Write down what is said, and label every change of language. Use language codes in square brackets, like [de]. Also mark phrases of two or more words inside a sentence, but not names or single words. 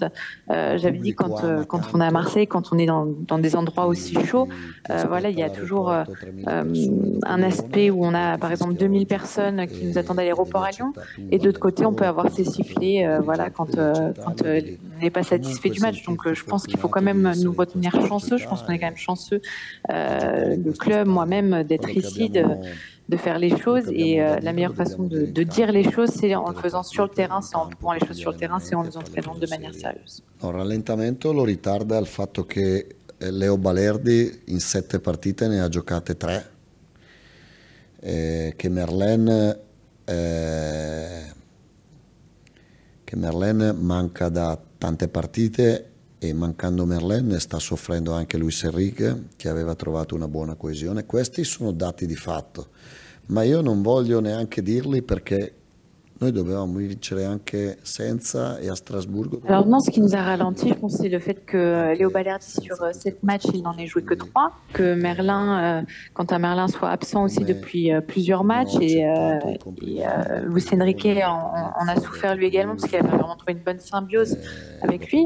[fr] J'avais dit quand on est à Marseille, quand on est dans des endroits aussi chauds, voilà, il y a toujours un aspect où on a par exemple 2000 personnes qui nous attendent à l'aéroport à Lyon, et de l'autre côté on peut avoir ces sifflets voilà, quand on n'est pas satisfait du match. Donc je pense qu'il faut quand même nous retenir chanceux. Je pense qu'on est quand même chanceux, le club, moi-même, d'être ici, de faire les choses, et la meilleure façon de dire les choses, c'est en le faisant sur le terrain, c'est en prouvant les choses sur le terrain, c'est en les entraînant de manière sérieuse. [it] Il rallentamento lo ritarda il fatto che Leo Balerdi in 7 partite ne ha giocate 3, che Merlin manca da tante partite, e mancando Merlin ne sta soffrendo anche Luis Enrique, che aveva trovato una buona coesione. Questi sono dati di fatto, ma io non voglio neanche dirli perché noi dovevamo vincere anche senza, [fr] et à Strasbourg. Alors non, ce qui nous a ralenti, je pense, c'est le fait que Léo Balerdi, sur 7 matchs, il n'en ait joué que 3, que Merlin, quant à Merlin, soit absent aussi depuis plusieurs matchs, et Luis Enrique en a souffert lui également, parce qu'il avait vraiment trouvé une bonne symbiose avec lui.